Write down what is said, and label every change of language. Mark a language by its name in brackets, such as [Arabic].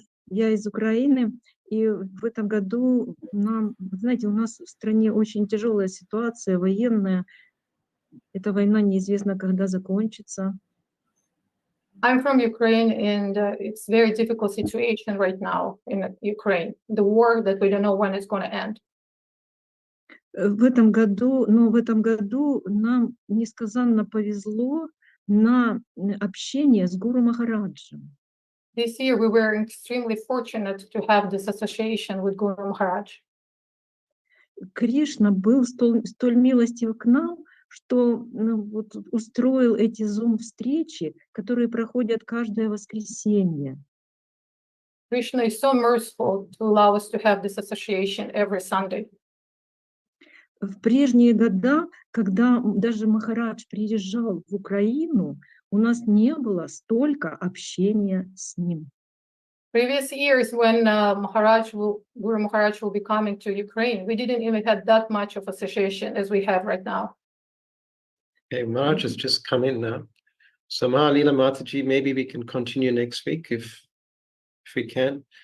[Russian] Я из Украины, и в этом году нам, знаете, у нас в стране очень тяжелая ситуация военная. Эта война неизвестно, когда закончится. [English] I'm from Ukraine, and it's very difficult situation right now in Ukraine. The war that we don't know when it's going to end. [Russian] В этом году нам несказанно повезло на общение с Гуру Махараджем. [English] This year we were extremely fortunate to have this association with Guru Maharaj. [Russian] Кришна был столь милостив к нам, что вот устроил эти Zoom-встречи, которые проходят каждое воскресенье. [English] Krishna is so merciful to allow us to have this association every Sunday. [Russian] В прежние года, когда даже Махарадж приезжал в Украину, у нас не было столько общения с ним. [English] Previous years, when Guru Maharaj will be coming to Ukraine, we didn't even have that much of association as we have right now. Okay, Maharaj has just come in now. So Mahalila Mataji, maybe we can continue next week if we can.